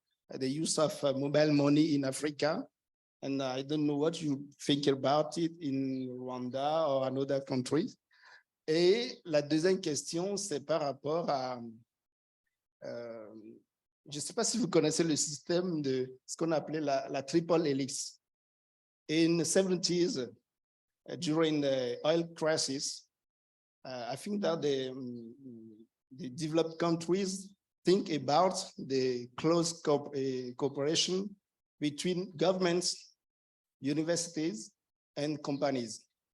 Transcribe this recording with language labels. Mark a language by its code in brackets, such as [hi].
[en] The use of mobile money in Africa. And I don't know what you think about it in Rwanda or another country. [fr] Et la deuxième question, c'est par rapport à je ne sais pas si vous connaissez le système de ce qu'on appelait la triple helix. [en] In the 70s, during the oil crisis, I think that the developed countries think about the close cooperation between governments, universities, and companies.